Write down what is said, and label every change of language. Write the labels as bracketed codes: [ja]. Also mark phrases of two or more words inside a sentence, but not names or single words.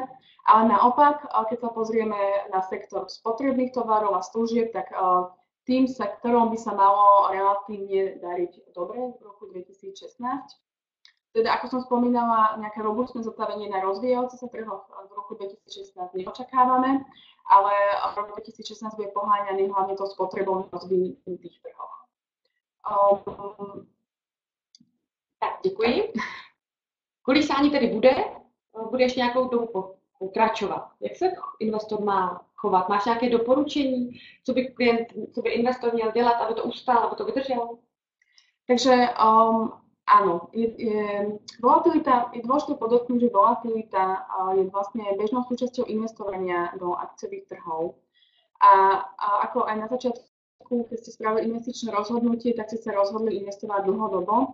[sk] Ale naopak, keď sa pozrieme na sektor spotrebných tovarov a služieb, tak tým sektorom by sa malo relatívne dariť dobre v roku 2016. Teda, ako som spomínala, nejaké robustné zotavenie na rozvíjajúce sa trhoch v roku 2016 neočakávame, ale rok 2016 bude poháňaný hlavne tou spotrebou na rozvinutých trhoch. [cs] Tak, děkuji. Kolísání tedy bude ještě nějakou dobu pokračovat. Jak se investor má chovat? Máš nějaké doporučení, co by investor měl dělat, aby to ustál, aby to vydržel? [sk] Takže áno, volatilita, je dôležité podotknúť, že volatilita je vlastne bežnou súčasťou investovania do akciových trhov. A ako aj na začiatku, keď ste spravili investičné rozhodnutie, tak ste sa rozhodli investovať dlhodobo.